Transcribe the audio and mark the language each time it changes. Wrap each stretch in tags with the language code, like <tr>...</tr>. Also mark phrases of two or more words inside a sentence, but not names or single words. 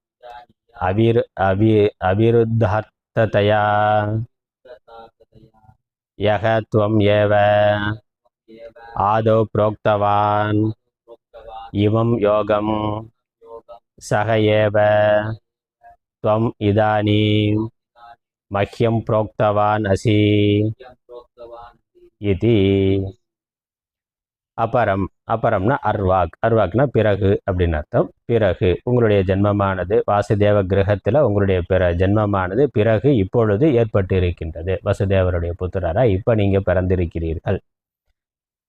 <sa>अविरुद्धतया यः त्वम् एव आदौ प्रोक्तवान् इमं योगं सः एव त्वम् इदानीं मह्यं प्रोक्तवान् असि इति.</sa> <ta>அபரம்னா அர்வாக்னா பிறகு அப்படின்னு அர்த்தம். பிறகு உங்களுடைய ஜென்மமானது வாசுதேவ கிரகத்தில் உங்களுடைய ஜென்மமானது பிறகு இப்பொழுது ஏற்பட்டு இருக்கின்றது. வசுதேவருடைய புத்திரராக இப்போ நீங்கள் பிறந்திருக்கிறீர்கள்.</ta>